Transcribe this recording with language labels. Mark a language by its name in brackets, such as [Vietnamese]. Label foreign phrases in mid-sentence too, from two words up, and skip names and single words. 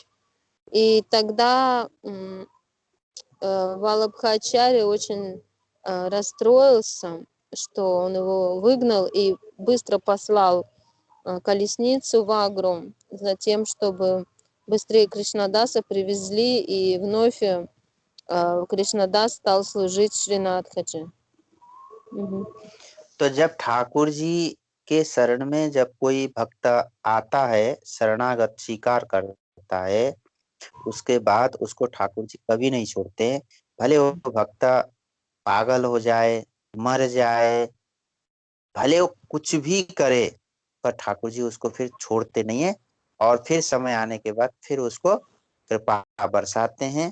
[Russian] И тогда Валабхачарья очень расстроился, что он его выгнал, и быстро послал колесницу в Агру за тем, чтобы быстрее Кришнадаса привезли, и вновь Кришнадас стал служить Шринатхаджи. [Hindi] तो जब ठाकुर जी के शरण में जब कोई भक्त आता है, शरणागत स्वीकार करता है, उसके बाद उसको ठाकुर जी कभी नहीं छोड़ते। भले वो भक्त पागल हो जाए, मर जाए, भले वो कुछ भी करे, पर ठाकुर जी उसको फिर छोड़ते नहीं है, और फिर समय आने के बाद फिर उसको कृपा बरसाते हैं।